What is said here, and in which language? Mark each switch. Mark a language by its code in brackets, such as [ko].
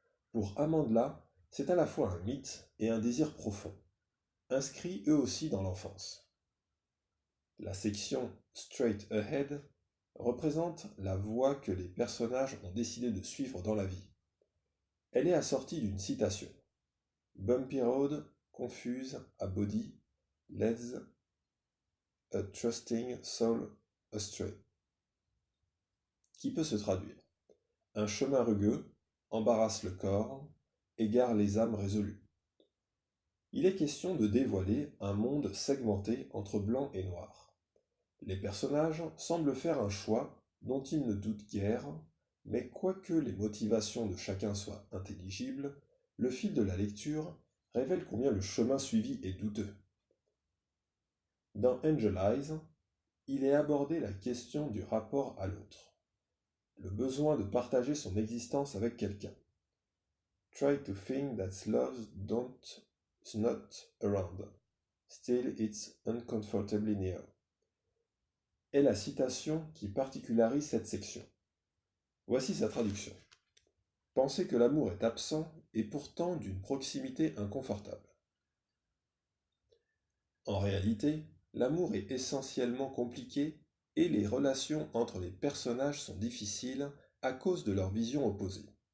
[fr] Pour Amandla, c'est à la fois un mythe et un désir profond, inscrits eux aussi dans l'enfance. La section Straight Ahead représente la voie que les personnages ont décidé de suivre dans la vie. Elle est assortie d'une citation. [en] Bumpy road, confuse, a body, leads a trusting soul astray. [fr] Qui peut se traduire. Un chemin rugueux embarrasse le corps, égare les âmes résolues. Il est question de dévoiler un monde segmenté entre blanc et noir. Les personnages semblent faire un choix dont ils ne doutent guère, mais quoique les motivations de chacun soient intelligibles, le fil de la lecture révèle combien le chemin suivi est douteux. Dans Angel Eyes, il est abordé la question du rapport à l'autre, le besoin de partager son existence avec quelqu'un. [en] Try to think that love is not around, still it's uncomfortably near, [fr] est la citation qui particularise cette section. Voici sa traduction. Penser que l'amour est absent est pourtant d'une proximité inconfortable. En réalité, l'amour est essentiellement compliqué et les relations entre les personnages sont difficiles à cause de leurs visions opposées.